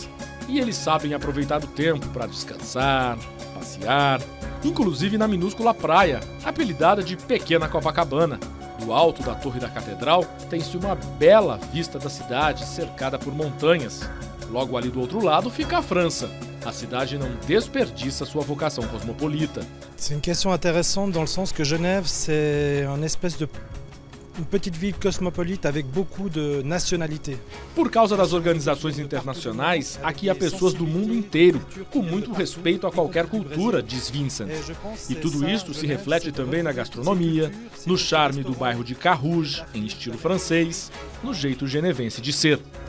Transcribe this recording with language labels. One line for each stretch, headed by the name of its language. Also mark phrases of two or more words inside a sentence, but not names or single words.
Portuguese: E eles sabem aproveitar o tempo para descansar, passear, inclusive na minúscula praia, apelidada de Pequena Copacabana. Do alto da Torre da Catedral tem-se uma bela vista da cidade cercada por montanhas. Logo ali do outro lado fica a França. A cidade não desperdiça sua vocação cosmopolita.
French: C'est une question intéressante dans le sens que Genève, c'est une espèce de une petite ville cosmopolite avec beaucoup de nationalités.
Portuguese: Por causa das organizações internacionais, aqui há pessoas do mundo inteiro, com muito respeito a qualquer cultura, diz Vincent. E tudo isto se reflete também na gastronomia, no charme do bairro de Carouge, em estilo francês, no jeito genevense de ser.